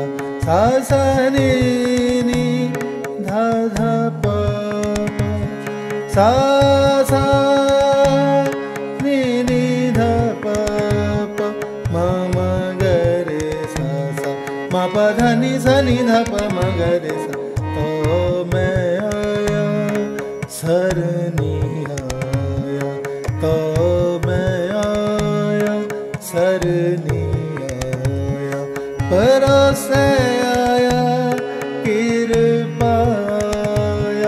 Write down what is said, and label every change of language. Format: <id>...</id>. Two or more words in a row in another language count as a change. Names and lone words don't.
<hi>सा सा नि नि ध ध प प। सा सा नि नि ध प प म म ग रे सा सा। म प ध नि सा नि ध प म ग रे सा।</hi> <pa>तो मैं आया सरनी आया। तो मैं आया सरनी आया। परोसे आया कृपा आया।</pa>